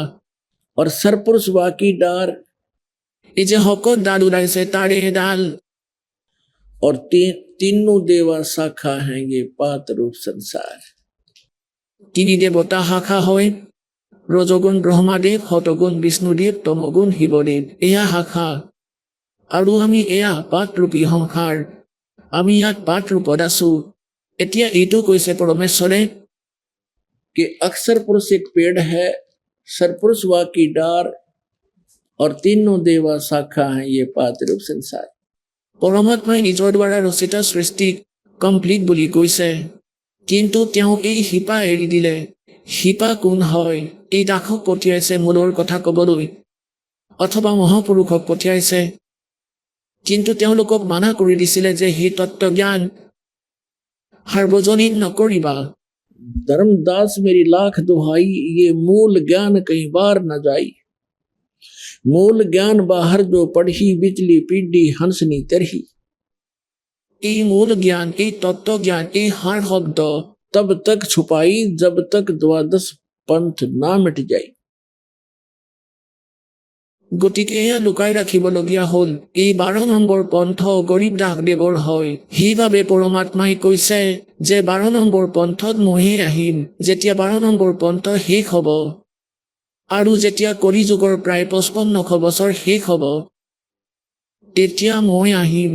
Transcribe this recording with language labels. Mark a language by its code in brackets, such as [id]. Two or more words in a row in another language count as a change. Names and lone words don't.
[hi] और सरपुरुष वा की डार, [as] এই যে শকত ডাল ওলাইছে তাৰে এডাল। [hi] और तीनों देवा शाखा हैं ये पात रूप संसार। [as] তিনি দেৱতা শাখা হয়, ৰজগুণ ব্ৰহ্মাদেৱ, সতগুণ বিষ্ণুদেৱ, তমগুণ শিৱদেৱ, এয়া শাখা। আৰু আমি এয়া পাতৰূপী সংসাৰ, আমি ইয়াত পাত ৰূপত আছো। এতিয়া এইটো কৈছে পৰমেশ্বৰে [hi] कि अक्षर पुरुष एक पेड़ है, सरपुरुष वा की डार, और तीनों देवा शाखा हैं ये पात रूप संसार। [as] পৰমাত্মাই নিজৰ দ্বাৰা ৰচিত সৃষ্টিক কমপ্লিট বুলি কৈছে, কিন্তু তেওঁ এই শিপা এৰি দিলে। শিপা কোন হয়? এই দাসক পঠিয়াইছে মূলৰ কথা ক'বলৈ, অথবা মহাপুৰুষক পঠিয়াইছে, কিন্তু তেওঁলোকক মানা কৰি দিছিলে যে সেই তত্ত্বজ্ঞান সাৰ্বজনীন নকৰিবা। [hi] धर्मदास मेरी लाख दुहाई, ये मूल ज्ञान कहीं बार न जाई। मूल ज्ञान बाहर जो पढ़ी, बिजली पीढ़ी हंसनी तरही। [as] এই মূল জ্ঞান, এই তত্ত্বজ্ঞান, এই সাৰ শব্দ [hi] तब तक छुपाई जब तक द्वादश पंथ ना मिट जाए। [as] গতিকে এয়া লুকাই ৰাখিবলগীয়া হ'ল। এই 12 নম্বৰ পন্থ গৰীব দাসদেৱৰ হয়। সেইবাবে পৰমাত্মাই কৈছে যে 12 নম্বৰ পন্থত মইহে আহিম। যেতিয়া 12 নম্বৰ পন্থ শেষ হ'ব আৰু যেতিয়া কলি যুগৰ প্ৰায় 5500 বছৰ শেষ হ'ব, তেতিয়া মই আহিম।